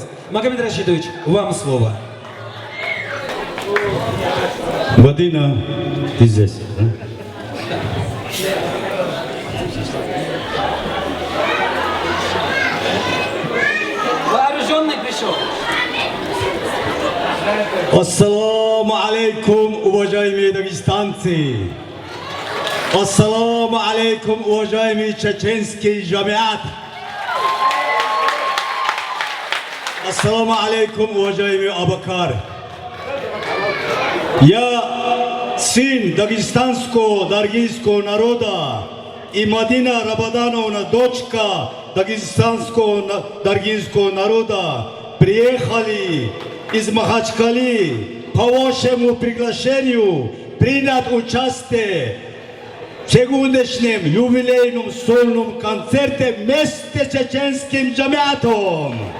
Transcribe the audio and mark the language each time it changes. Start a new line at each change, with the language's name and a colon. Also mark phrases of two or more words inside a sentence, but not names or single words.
Russian: Магомед Рашидович, вам слово. Вадина, ты здесь, да? Вооруженный пришел.
Arabic: السلام عليكم,
Russian: уважаемые дагестанцы!
Arabic: السلام عليكم,
Russian: уважаемый чеченский джамиат!
Arabic: السلام عليكم,
Russian: уважаемый Абакар! Я сын дагестанского, даргинского народа и Мадина Рабадановна, дочка дагестанского, даргинского народа, приехали из Махачкалы по вашему приглашению принять участие в сегодняшнем юбилейном сольном концерте вместе с чеченским джамиатом.